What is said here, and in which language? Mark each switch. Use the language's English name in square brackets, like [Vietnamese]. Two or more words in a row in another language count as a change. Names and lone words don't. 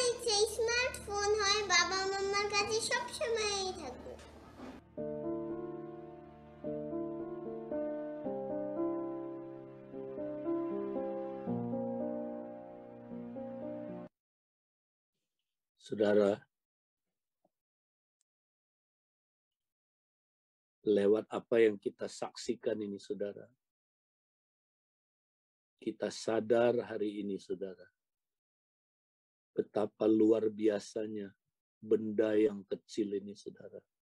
[Bangla] সেই স্মার্টফোন হয় বাবা মামার কাছে সব সময়ই থাকবে। [Indonesian] Saudara, lewat apa yang kita saksikan ini, saudara, kita sadar hari ini, saudara, betapa luar biasanya benda yang kecil ini, saudara.